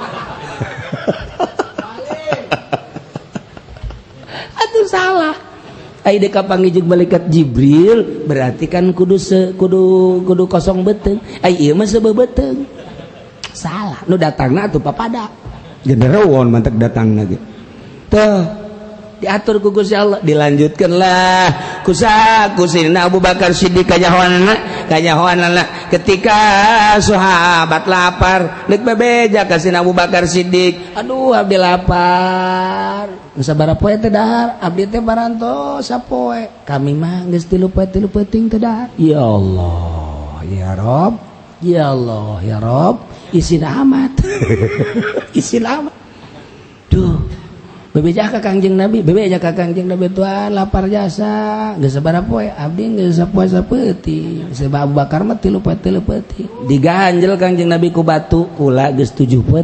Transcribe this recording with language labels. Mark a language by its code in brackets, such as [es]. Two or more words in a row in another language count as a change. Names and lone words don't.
[su] atuh salah ai dek kapanggih jeung malaikat Jibril berarti kan kudu kosong beuteung ai ieu mah sebeubeuteung salah nu datangna atuh papada genderuwo mantep datangna ge teu diatur ku Gusti Allah dilanjutkeunlah ku Sayyidina Abu Bakar Siddiq kanyahoanna ketika sahabat lapar deuk bebeja ka Sayyidina Abu Bakar Siddiq aduh abdi lapar sabaraha poe teh dahar abdi teh baranto sapoe kami mah geus 3 poe 3 peuting teh dahar [ar] يا الله يا رب يا الله يا رب [su] isin amat isin amat tuh bebeja ka Kangjeng Nabi tuan lapar jasa geus sabaraha poe abdi geus sapoe sapeuting sebab Abu Bakar mah 3 poe 3 peuting diganjel Kangjeng Nabi ku batu kula geus 7 poe